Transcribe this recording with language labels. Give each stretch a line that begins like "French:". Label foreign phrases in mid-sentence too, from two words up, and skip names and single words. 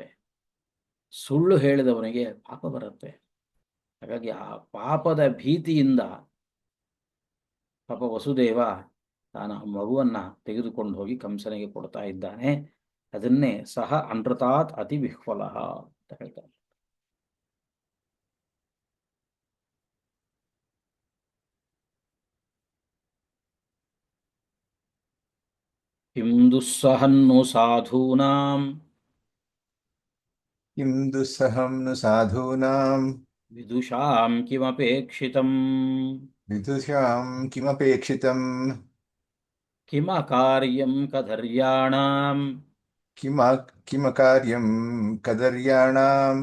Kannada: ಸುಳ್ಳು ಹೇಳಿದವನಿಗೆ ಪಾಪ ಬರುತ್ತೆ. ಹಾಗಾಗಿ ಆ ಪಾಪದ ಭೀತಿಯಿಂದ ಪಾಪ ವಸುದೇವ ತಾನು ಆ ಮಗುವನ್ನ ತೆಗೆದುಕೊಂಡು ಹೋಗಿ ಕಂಸನಿಗೆ ಕೊಡ್ತಾ ಇದ್ದಾನೆ. ಅದನ್ನೇ ಸಹ
Sanskrit: ಅನೃತಾತ್ ಅತಿವಿಹ್ವಲಃ
Kannada: ಅಂತ ಹೇಳ್ತಾರೆ.
Sanskrit: ಕಿಂ ದುಸ್ಸಹನ್ನು ಸಾಧೂನಾಂ ಕಿಂ ದುಸ್ಸಹಂ ನು ಸಾಧೂನಾಂ ವಿದುಷಾಂ ಕಿಮಪೇಕ್ಷಿತಂ ವಿದುಷಾಂ ಕಿಮಪೇಕ್ಷಿತಂ ಕಿಮಕಾರ್ಯಂ ಕದರ್ಯಾಣಾಂ ಕಿಮಕಾರ್ಯಂ ಕದರ್ಯಾಣಾಂ